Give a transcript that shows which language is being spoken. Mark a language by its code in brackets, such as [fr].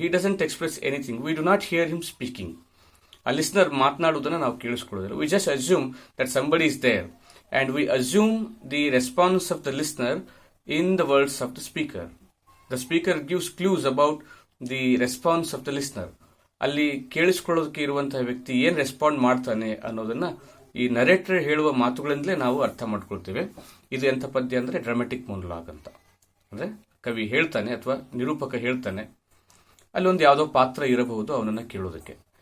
[en] He doesn't express anything. We do not hear him speaking. A listener [kn] ಮಾತನಾಡುವುದನ್ನು ನಾವು ಕೇಳಿಸ್ಕೊಳ್ಳೋದಿಲ್ಲ. [en] We just assume that somebody is there and we assume the response of the listener in the words of the speaker. The speaker gives clues about the response of the listener. [kn] ಅಲ್ಲಿ ಕೇಳಿಸ್ಕೊಳ್ಳೋದಕ್ಕೆ ಇರುವಂತಹ ವ್ಯಕ್ತಿ ಏನ್ respond ಮಾಡ್ತಾನೆ ಅನ್ನೋದನ್ನ ಈ narrator ಹೇಳುವ ಮಾತುಗಳಿಂದಲೇ ನಾವು ಅರ್ಥ ಮಾಡ್ಕೊಳ್ತೇವೆ. ಇದು ಎಂಥ ಪದ್ಯ ಅಂದ್ರೆ ಡ್ರಾಮೆಟಿಕ್ ಮೊನೋಲಾಗ್ ಅಂತ. ಅಂದ್ರೆ ಕವಿ ಹೇಳ್ತಾನೆ ಅಥವಾ ನಿರೂಪಕ ಹೇಳ್ತಾನೆ, ಅಲ್ಲೊಂದು ಯಾವುದೋ ಪಾತ್ರ ಇರಬಹುದು ಅವನನ್ನ ಕೇಳೋದಕ್ಕೆ.